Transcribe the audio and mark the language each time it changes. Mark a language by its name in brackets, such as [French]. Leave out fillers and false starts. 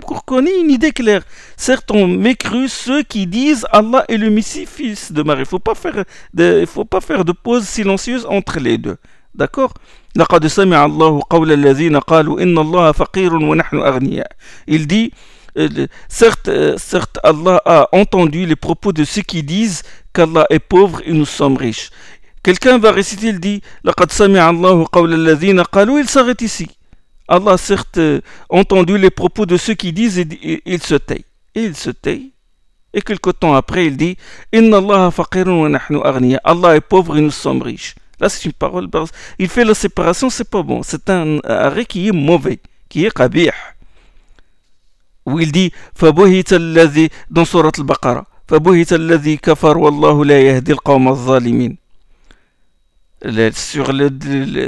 [French] Pour qu'on ait une idée claire. Certes, on m'écrut ceux qui disent Allah est le Messie fils de Marie. Il ne faut pas faire de, il faut pas faire de pause silencieuse entre les deux. D'accord ? [Arabic] لَقَدْ سَمِعَ اللَّهُ قَوْلَ الَّذِينَ قَالُوا إِنَّ اللَّهَ فَقِيرٌ وَنَحْنُ أَغْنِيَاءُ. [French] Il dit, certes, Allah a entendu les propos de ceux qui disent qu'Allah est pauvre et nous sommes riches. Quelqu'un va réciter, il dit, [Arabic] لَقَدْ سَمِعَ اللَّهُ قَوْلَ الَّذِينَ قَالُوا. [French] Il s'arrête ici. Allah a certes entendu les propos de ceux qui disent et il se tait. Et il se tait. Et quelque temps après, il dit, [Arabic] إِنَّ اللَّهَ فَقِيرٌ وَنَحْنُ أَغْنِيَاءُ. [French] Allah est pauvre et nous sommes riches. Là, c'est une parole. Il fait la séparation, c'est pas bon. C'est un arrêt qui est mauvais, qui est qabih. Où il dit [Arabic] فَبُهِتَ الَّذِي [French] dans Sourate Al-Baqarah [Arabic] فَبُهِتَ الَّذِي كَفَرْ وَاللَّهُ لَا يَهْدِي الْقَوْمَ الظَّالِمِينَ.